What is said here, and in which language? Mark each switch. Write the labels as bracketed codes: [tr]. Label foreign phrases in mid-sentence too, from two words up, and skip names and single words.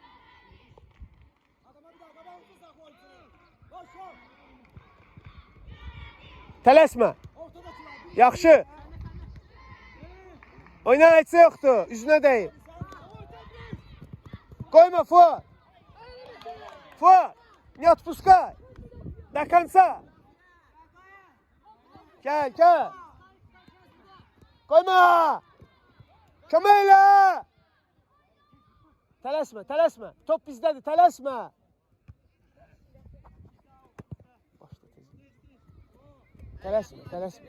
[az] Tələsmə. Yaxşı. Oyna, heç yoxdur, üzünə deyil. Qoyma, Fuat. [ru] Не отпускай. До конца. [az] Gel. Koyma. Kömək elə. Tələsmə. Top bizdədir, tələsmə. Tələsmə.